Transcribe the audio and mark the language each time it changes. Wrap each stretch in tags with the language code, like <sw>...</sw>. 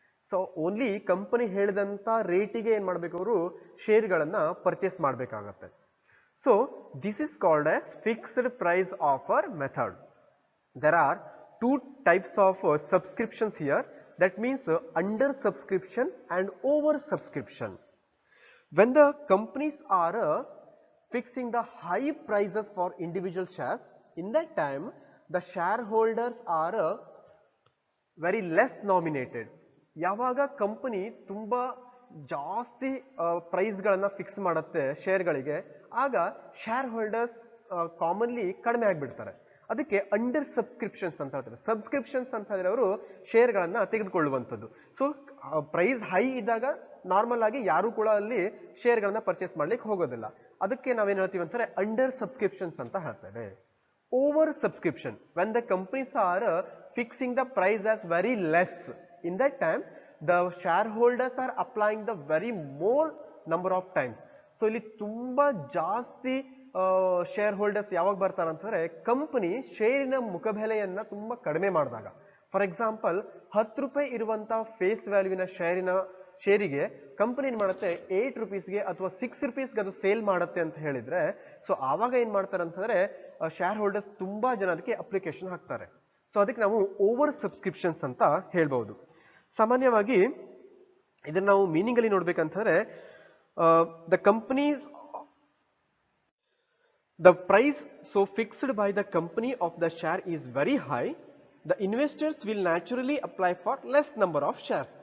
<kn>So only company ಹೇಳಿದಂತ ರೇಟಿಗೆ ಏನ್ ಮಾಡ್ಬೇಕು, ಅವರು ಶೇರ್ಗಳನ್ನ ಪರ್ಚೇಸ್ ಮಾಡಬೇಕಾಗತ್ತೆ.</kn> <en>So this is called as fixed price offer method. There are two types of subscriptions here. That means under subscription and over subscription. When the companies are fixing the high prices for individual shares, in that time the shareholders are very less nominated.</en> <kn>ಯಾವಾಗ company ತುಂಬಾ ಜಾಸ್ತಿ price ಗಳನ್ನ fix ಮಾಡುತ್ತೆ ಶೇರ್ಗಳಿಗೆ, ಆಗ share holders commonly ಕಡಿಮೆ ಆಗಿಬಿಡ್ತಾರೆ. ಅದಕ್ಕೆ under subscriptions ಅಂತ ಹೇಳ್ತಾರೆ. ಸಬ್ಸ್ಕ್ರಿಪ್ಷನ್ಸ್ ಅಂತ ಹೇಳಿದ್ರೆ ಅವರು ಶೇರ್ಗಳನ್ನ ತೆಗೆದುಕೊಳ್ಳುವಂಥದ್ದು. ಸೊ ಪ್ರೈಸ್ ಹೈ ಇದ್ದಾಗ ನಾರ್ಮಲ್ ಆಗಿ ಯಾರು ಕೂಡ ಅಲ್ಲಿ ಶೇರ್ಗಳನ್ನ ಪರ್ಚೇಸ್ ಮಾಡ್ಲಿಕ್ಕೆ ಹೋಗೋದಿಲ್ಲ. ಅದಕ್ಕೆ ನಾವೇನ್ ಹೇಳ್ತೀವಿ ಅಂತಾರೆ ಅಂಡರ್ ಸಬ್ಸ್ಕ್ರಿಪ್ಷನ್ಸ್ ಅಂತ ಹೇಳ್ತೇವೆ.</kn> <en>Over subscription, when the companies are fixing the price as very less, in that time the shareholders are applying the very more number of times.</en> <kn>So ಇಲ್ಲಿ ತುಂಬಾ ಜಾಸ್ತಿ ಶೇರ್ ಹೋಲ್ಡರ್ಸ್ ಯಾವಾಗ ಬರ್ತಾರೆ ಅಂತಂದ್ರೆ ಕಂಪನಿ ಶೇರಿನ ಮುಖಬೆಲೆಯನ್ನ ತುಂಬಾ ಕಡಿಮೆ ಮಾಡಿದಾಗ. ಫಾರ್ ಎಕ್ಸಾಂಪಲ್ 10 ರೂಪಾಯಿ ಇರುವಂತ ಫೇಸ್ ವ್ಯಾಲ್ಯೂವಿನ ಶೇರಿಗೆ ಕಂಪನಿ ಏನ್ ಮಾಡುತ್ತೆ 8 ರೂಪೀಸ್ಗೆ ಅಥವಾ 6 ರೂಪೀಸ್ಗೆ ಅದು ಸೇಲ್ ಮಾಡುತ್ತೆ ಅಂತ ಹೇಳಿದ್ರೆ, ಸೊ ಆವಾಗ ಏನ್ ಮಾಡ್ತಾರೆ ಅಂತಂದ್ರೆ ಶೇರ್ ಹೋಲ್ಡರ್ಸ್ ತುಂಬಾ ಜನ ಅದಕ್ಕೆ ಅಪ್ಲಿಕೇಶನ್ ಹಾಕ್ತಾರೆ. ಸೊ ಅದಕ್ಕೆ ನಾವು ಓವರ್ ಸಬ್ಸ್ಕ್ರಿಪ್ಷನ್ಸ್ ಅಂತ ಹೇಳ್ಬಹುದು. ಸಾಮಾನ್ಯವಾಗಿ ಇದನ್ನ ನಾವು ಮೀನಿಂಗ್ ಅಲ್ಲಿ ನೋಡ್ಬೇಕಂತಂದ್ರೆ</kn> <en>The companies the price so fixed by the company of the share is very high, the investors will naturally apply for less number of shares.</en>